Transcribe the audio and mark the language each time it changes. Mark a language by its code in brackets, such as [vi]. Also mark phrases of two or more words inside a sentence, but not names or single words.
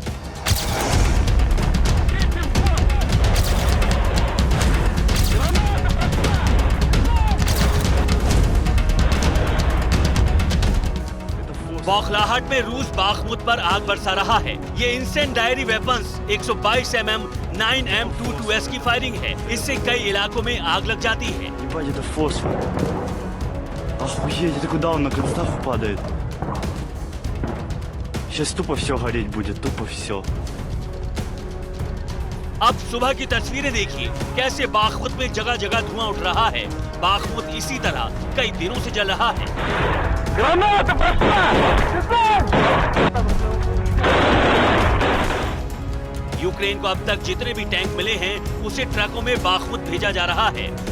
[hi] बौखलाहट में रूस बखमुत पर आग बरसा रहा है। ये [en] incendiary weapons [hi] 122 mm 9M22S की फायरिंग है। इससे कई इलाकों में आग लग जाती है। [ru] Это фосфор. Охуеть, это куда он на констаху падает? Сейчас тупо все гореть будет, тупо все. [hi] अब सुबह की तस्वीरें देखिए, कैसे बखमुत में जगह जगह धुआं उठ रहा है। बखमुत इसी तरह कई दिनों से जल रहा है। यूक्रेन को अब तक जितने भी टैंक मिले हैं उसे ट्रकों में बखमुत भेजा जा रहा है।